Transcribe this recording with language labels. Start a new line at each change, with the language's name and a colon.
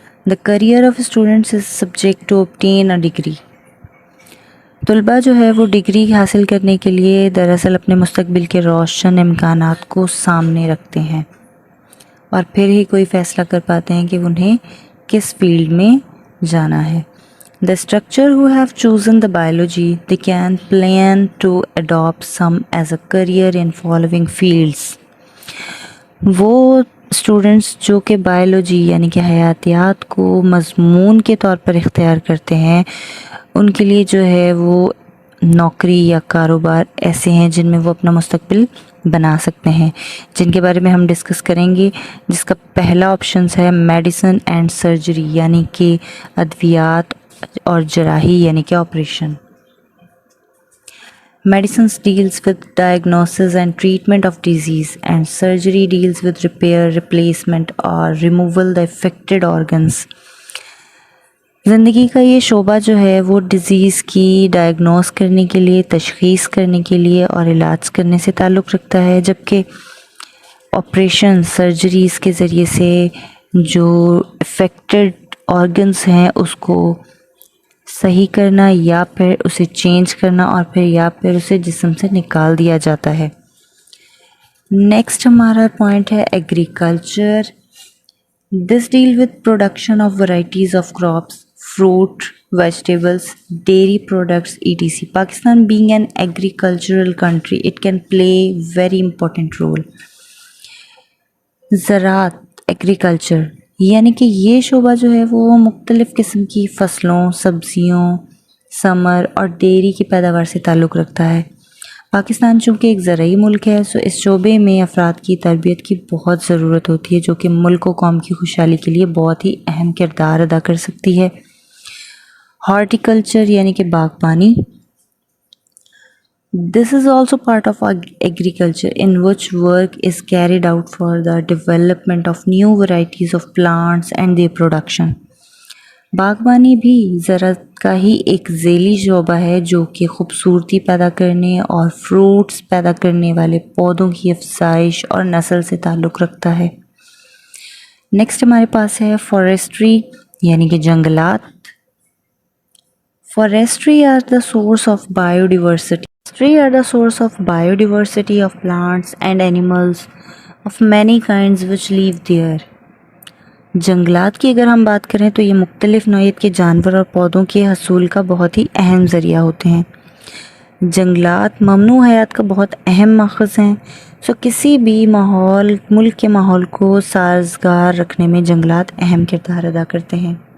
English: The career of students is subject to obtain a degree.
Urdu: طلباء جو ہے وہ ڈگری حاصل کرنے کے لیے دراصل اپنے مستقبل کے روشن امکانات کو سامنے رکھتے ہیں اور پھر ہی کوئی فیصلہ کر پاتے ہیں کہ انہیں کس فیلڈ میں جانا ہے.
English: The structure who have chosen the biology, they can plan to adopt some as a career in following fields.
Urdu: وہ اسٹوڈنٹس جو کہ بائیولوجی یعنی کہ حیاتیات کو مضمون کے طور پر اختیار کرتے ہیں، ان کے لیے جو ہے وہ نوکری یا کاروبار ایسے ہیں جن میں وہ اپنا مستقبل بنا سکتے ہیں، جن کے بارے میں ہم ڈسکس کریں گے. جس کا پہلا آپشنس ہے
English: medicine and surgery,
Urdu: یعنی کہ ادویات اور جراحی یعنی کہ operation.
English: Medicines deals with diagnosis and treatment of disease, and surgery deals with repair, replacement or removal the affected organs.
Urdu: زندگی کا یہ شعبہ جو ہے وہ ڈیزیز کی ڈائگنوز کرنے کے لیے، تشخیص کرنے کے لیے اور علاج کرنے سے تعلق رکھتا ہے، جبکہ آپریشن سرجریز کے ذریعے سے جو افیکٹڈ آرگنز ہیں اس کو صحیح کرنا یا پھر اسے چینج کرنا اور پھر اسے جسم سے نکال دیا جاتا ہے.
English: next
Urdu: ہمارا پوائنٹ ہے
English: Agriculture. This deal with production of varieties of crops, fruit, vegetables, dairy products, etc. Pakistan being an agricultural country, it can play very important role.
Urdu: زراعت، ایگریکلچر، یعنی کہ یہ شعبہ جو ہے وہ مختلف قسم کی فصلوں، سبزیوں، ثمر اور ڈیری کی پیداوار سے تعلق رکھتا ہے. پاکستان چونکہ ایک زرعی ملک ہے، سو اس شعبے میں افراد کی تربیت کی بہت ضرورت ہوتی ہے، جو کہ ملک و قوم کی خوشحالی کے لیے بہت ہی اہم کردار ادا کر سکتی ہے. ہارٹیکلچر یعنی کہ باغبانی.
English: This is also part of agriculture in which work is carried out for the development of new varieties of plants and their production.
Urdu: باغبانی بھی زراعت کا ہی ایک ذیلی شعبہ ہے جو کہ خوبصورتی پیدا کرنے اور فروٹس پیدا کرنے والے پودوں کی افزائش اور نسل سے تعلق رکھتا ہے. نیکسٹ ہمارے پاس ہے فارسٹری یعنی کہ جنگلات.
English: Forestry are the source of biodiversity. Forestry are the source of biodiversity of plants and animals of many kinds which live there.
Urdu: جنگلات کی اگر ہم بات کریں تو یہ مختلف نوعیت کے جانور اور پودوں کے حصول کا بہت ہی اہم ذریعہ ہوتے ہیں. جنگلات ممنوع حیات کا بہت اہم ماخذ ہیں. سو کسی بھی ماحول، ملک کے ماحول کو سازگار رکھنے میں جنگلات اہم کردار ادا کرتے ہیں.